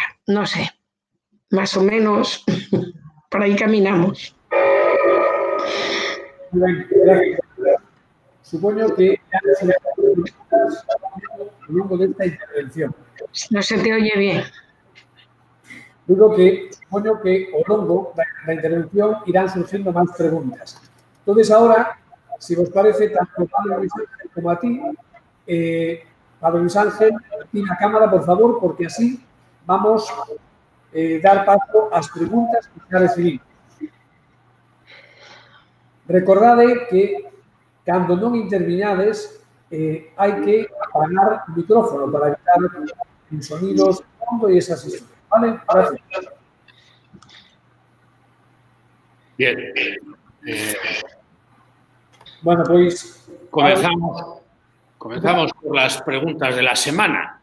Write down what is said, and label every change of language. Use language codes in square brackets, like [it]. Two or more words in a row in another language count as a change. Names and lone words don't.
[es] No sé, más o menos por ahí caminamos. Gracias. Supongo que ya se le ha a lo largo de esta intervención. No se te oye bien. [gl] Digo que supongo que ao longo da intervención irán surgindo máis preguntas. [es] Entonces, ahora, [gl] si vos parece, tanto Padre Luis Ángel como a ti, Padre Luis Ángel, aquí na cámara, por favor, porque así vamos dar paso ás preguntas que xa recibimos. Recordade que, cando non interviñades, hai que apagar o micrófono para evitar sonidos de fondo e esas historias. Vale? Gracias. Bien. Bueno, pois... [es] Comenzamos por las preguntas de la semana.